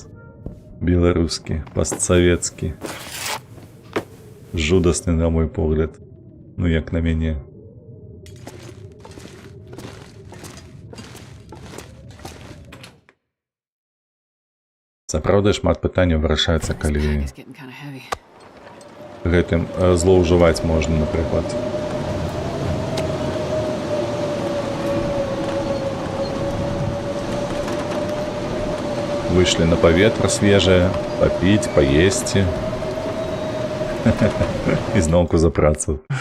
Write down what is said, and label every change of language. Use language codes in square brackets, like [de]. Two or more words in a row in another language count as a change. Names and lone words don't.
[be] Беларускі, постсавецкі. Жудасны, на мой погляд. Ну, як на мяне. Сапраўды шмат пытанняў вырашаецца, [en] This [be] калі [en] bag is getting kind of heavy. [be] гэтым злоўжываць можна, напрыклад. Выйшлі на паветра свежае, папіць, паесці. І зноўку за працу.